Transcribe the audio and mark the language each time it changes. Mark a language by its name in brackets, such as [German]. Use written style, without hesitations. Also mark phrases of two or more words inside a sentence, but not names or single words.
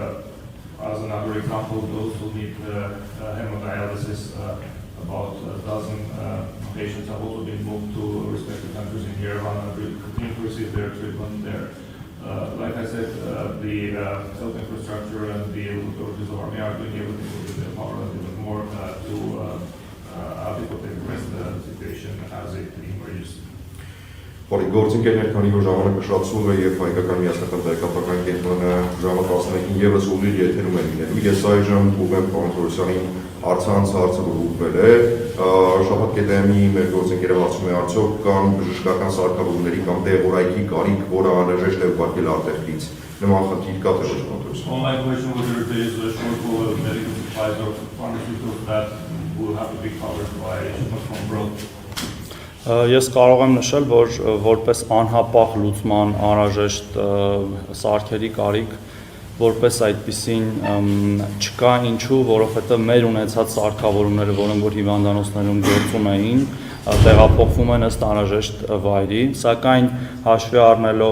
[English] As another example, those who need hemodialysis, about a dozen patients have also been moved to respective countries in Yerevan and continue to receive their treatment there. Like I said, the health infrastructure and the authorities of Armenia are doing everything within their power and even more to adequately address the situation as it emerges. [Armenian] Գործընկերներ, քանի որ ժամանակը շատացում է եւ հայկական միասնական տեղեկատվական կենտրոնը ժամը 11-ին եւս ՈՒՂԻՂ եթերում է լինելու։ Ես այժմ ուղղեմ պարոն Թորոսյանին առցանց հարցը, որ ուղղվել է, շաբաթ կետեմի մեր գործընկերը հարցում է արդյոք կան բժշկական սարքավորումների կամ տեղորայքի կարիք, որը անհրաժեշտ է ուղարկել արտերկրից։ Նման խնդիր կա թե ոչ կոնտրոլը։ [English] My question was whether there is a shortfall of medical supplies or pharmaceuticals that will have to be covered by shipment from abroad. [Armenian] Ես կարող եմ նշել, որ որպես անհապաղ լուծման անհրաժեշտ սարքերի կարիք, որպես այդպիսին չկա, ինչու, որովհետև մեր ունեցած սարքավորումները, որոնք որ հիվանդանոցներում գործում էին, տեղափոխվում են ըստ անհրաժեշտ վայրի, սակայն հաշվի առնելով